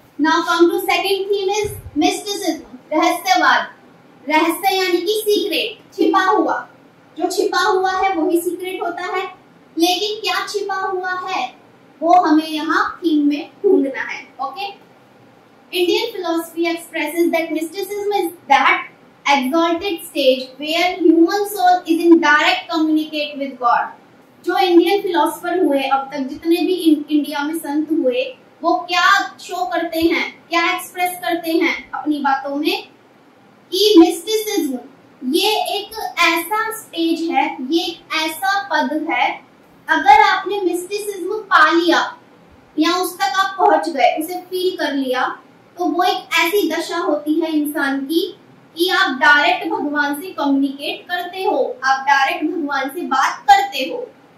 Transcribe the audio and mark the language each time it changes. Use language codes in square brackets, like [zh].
[en] Now come to second theme is mysticism, रहस्यवाद। [hi] रहस्य यानी कि सीक्रेट, छिपा हुआ। जो छिपा हुआ है वही सीक्रेट होता है, लेकिन क्या छिपा हुआ है वो हमें यहाँ थीम में ढूंढना है। [en] Okay, Indian philosophy expresses that mysticism is that exalted stage where human soul is in direct communicate with God। [hi] जो इंडियन फिलोसफर हुए अब तक, जितने भी इंडिया में संत हुए, वो क्या शो करते हैं, क्या एक्सप्रेस करते हैं अपनी बातों में कि मिस्टिसिज्म ये एक ऐसा स्टेज है, ये एक ऐसा पद है, अगर आपने मिस्टिसिज्म पा लिया या उस तक आप पहुंच गए, उसे फील कर लिया, तो वो एक ऐसी दशा होती है इंसान की कि आप डायरेक्ट भगवान से कम्युनिकेट करते हो, आप डायरेक्ट भगवान से बात करते हो।